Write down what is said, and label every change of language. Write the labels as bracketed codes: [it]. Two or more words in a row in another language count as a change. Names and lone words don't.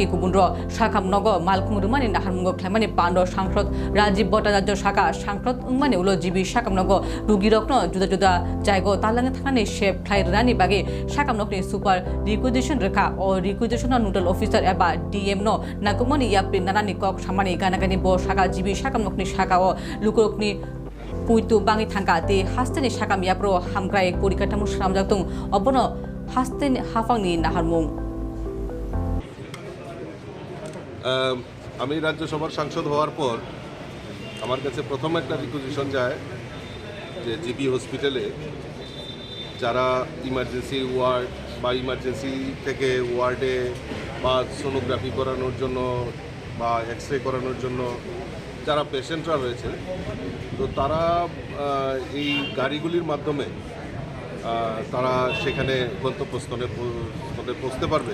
[trp] गुबुनरो साकाम नगो मालकुं रुमानि नाहारमुंगो ख्लायमानि बान्द सांसद राजीव भट्टाचार्य साका सांसद उंमानि उलो जीबी साकाम नगो रुगि रकनो जुदा जुदा जायगो तालांगे थानानि शेप ख्लायरानि बागे साकाम नगनि सुपार रिक्विजिशन रेखा ओ [en] requisition nodal officer [trp] एबा DM नो नागुमनि याप्रि नानानि कक सामानि गानागानि ब साका जीबी साकाम नगनि साका ओ लुकुरकनि पुइतु बाङि थांगा ते हास्तेनि साकाम याप्रो हामग्राय परिकाठामो सामजाक्तुं अबनो हास्तेनि हाफांनि नाहारमुं। [bn] আমি রাজ্যসভার সাংসদ হওয়ার পর আমার কাছে প্রথম একটা রিকুইজিশন যায় যে জিবি হসপিটালে যারা [en] emergency ward [bn] বা ইমার্জেন্সি থেকে ওয়ার্ডে বা সোনোগ্রাফি করানোর জন্য বা এক্স রে করানোর জন্য যারা পেশেন্টরা রয়েছে, তো তারা এই গাড়িগুলির মাধ্যমে তারা সেখানে গন্তব্যস্থলে পৌঁছতে পারবে।